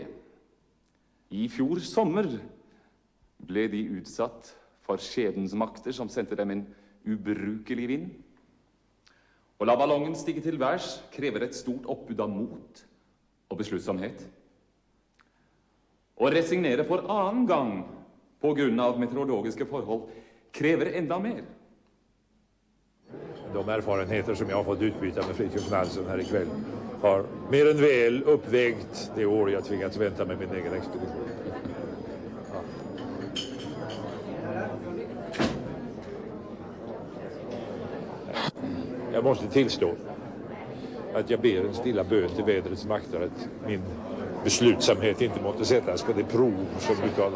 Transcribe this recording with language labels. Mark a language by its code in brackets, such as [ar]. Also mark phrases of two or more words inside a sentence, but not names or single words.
[no] I fjor sommer ble de utsatt for skjebnens makter som sendte dem en ubrukelig vind. Å la ballongen stige til værs krever et stort oppbud av mot og besluttsomhet. Å resignere for annen gang på grunn av meteorologiske forhold krever enda mer. [sv] De erfarenheter som jag har fått utbyta med Fritiof Nansen här ikväll har mer än väl uppvägt det år jag tvingats vänta med min egen expedition. Ja. Jag måste tillstå att jag ber en stilla bön till vädrets makter att min beslutsamhet inte måste sättas på det prov som du talar om.